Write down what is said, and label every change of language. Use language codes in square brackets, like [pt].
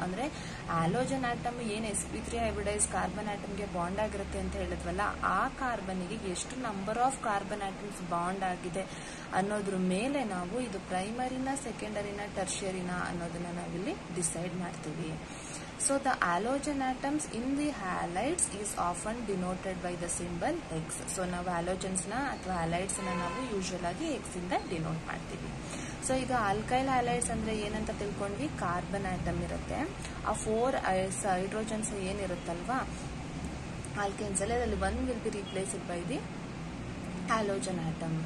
[kn] ಅಂದ್ರೆ halogen atom ಏನ್ sp3 hybridise carbon ಆಟಮ್ಗೆ bond ಆಗಿರುತ್ತೆ ಅಂತ ಹೇಳಿದ್ವಲ್ಲ, ಆ ಕಾರ್ಬನ್ಗೆ ಎಷ್ಟು number of carbon atoms bond ಆಗಿದೆ ಅನ್ನೋದ್ರ ಮೇಲೆ ನಾವು ಇದು ಪ್ರೈಮರಿನ, ಸೆಕೆಂಡರಿನ, ಟರ್ಷರಿನ ಅನ್ನೋದನ್ನ ನಾವಿಲ್ಲಿ ಡಿಸೈಡ್ ಮಾಡ್ತೀವಿ. [en] So the halogen atoms in the halides is often denoted by the symbol X. [kn] So ನಾವು halogens ನ ಅಥವಾ halides ನ ನಾವು ಯೂಶುವಲ್ ಆಗಿ X ಇಂದ ಡಿನೋಟ್ ಮಾಡ್ತೀವಿ. ಸೊ ಈಗ ಆಲ್ಕೈಲ್ ಹ್ಯಾಲೈಡ್ಸ್ ಅಂದ್ರೆ ಏನಂತ ತಿಳ್ಕೊಂಡ್ವಿ, ಕಾರ್ಬನ್ ಆಟಮ್ ಇರುತ್ತೆ, ಆ 4 ಹೈಡ್ರೋಜನ್ಸ್ ಏನಿರುತ್ತಲ್ವಾ ಆಲ್ಕೈನ್ಸ್ ಅಲ್ಲಿ, ಅದರಲ್ಲಿ 1 [en] Will be replaced by the halogen atom.